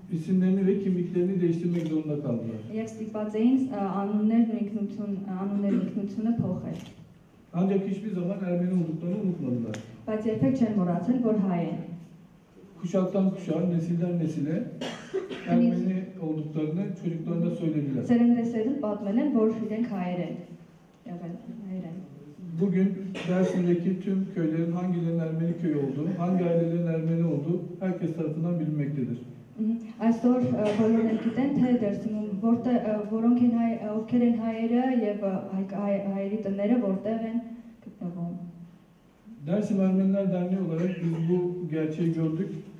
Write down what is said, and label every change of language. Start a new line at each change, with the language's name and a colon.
Turkish: İsimlerini ve kimliklerini değiştirmek zorunda kaldılar.
Armenian: Եվ ստիպված էին անուններն ինքնությունը փոխել։
Turkish: Ancak hiçbir zaman Ermeni olduklarını unutmadılar.
Armenian: Բայց երբեք չեն մոռացել, որ հայ են։
Turkish: Kuşaktan kuşağa, nesilden nesile Ermeni olduklarını çocuklarına söylediler.
Armenian: Սերնդեսերն պատմել են, որ իրենք հայեր են։ Եղել հայեր են։
Turkish: Bugün Dersim'deki tüm köylerin hangilerinin Ermeni köyü olduğu, hangi ailelerin Ermeni olduğu herkes tarafından bilinmektedir.
Armenian: Այսօր բոլորն են գիտեն, թե Դերսիմում որոնք են ովքեր են հայերը եւ հայերի տները որտեղ են գտնվում։
Turkish: Dersim Ermeniler Derneği olarak biz bu gerçeği gördük.